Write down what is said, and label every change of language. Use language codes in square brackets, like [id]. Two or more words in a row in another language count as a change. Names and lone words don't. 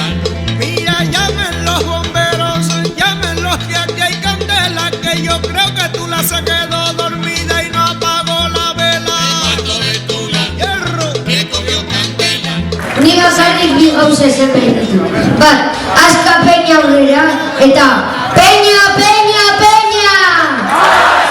[es] Mira, llamen los bomberos, llámenlos que aquí hay candela, que yo creo que Tula se quedó dormida y no apagó la vela. El cuarto de Tula, Hierro. que cogió candela. [eu] Ni bakarrik bi gauza esan behar ditu. Bat, Askapeña aurrera eta Peña, Peña, Peña!